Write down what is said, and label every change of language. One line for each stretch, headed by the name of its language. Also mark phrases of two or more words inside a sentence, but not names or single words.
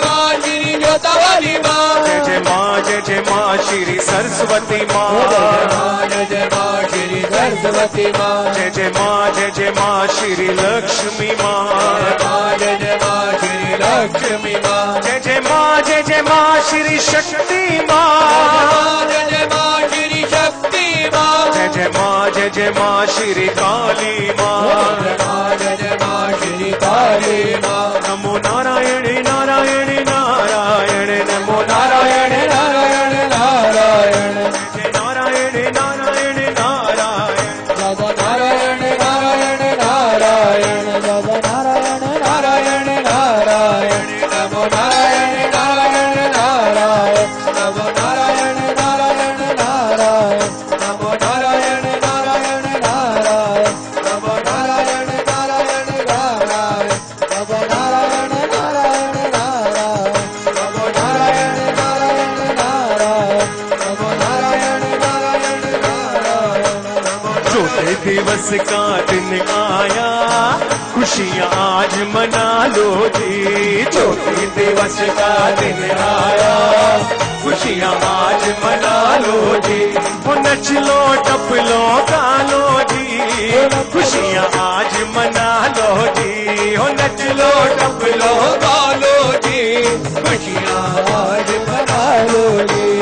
Hindi: माँ श्री जोता वाली माँ, जय जय माँ, जय जय माँ श्री सरस्वती माँ, जय जय माँ श्री सरस्वती माँ, जय जय माँ, जय जय माँ श्री लक्ष्मी माँ, जय जय माँ श्री लक्ष्मी माँ, जय जय माँ, जय जय माँ श्री शक्ति माँ, जय जय माँ श्री शक्ति माँ, जय जय माँ, जय जय माँ श्री काली माँ, जय जय माँ श्री काली माँ।
Sanskrit: नमो नारायण नारायण नारायण, नमो नारायण नारायण नारायण, जय नारायण नारायण नारायण, नमो नारायण नारायण नारायण, नमो नारायण नारायण नारायण, नमो नारायण नारायण नारायण, नमो नारायण नारायण नारायण, नमो नारायण नारायण नारायण, नमो नारायण नारायण नारायण, नमो नारायण नारायण नारायण, नमो नारायण नारायण नारायण, नमो नारायण नारायण नारायण।
Hindi: चौथे दिवस का दिन आया, खुशियाँ आज मना लो जी, चौथे दिवस का दिन आया, खुशियाँ आज मना लो जी, वो नच लो टप लो गा लो जी, खुशियाँ आज मना लो जी, वो नच लो टप लो गा लो जी, खुशियाँ आज मना लो जी।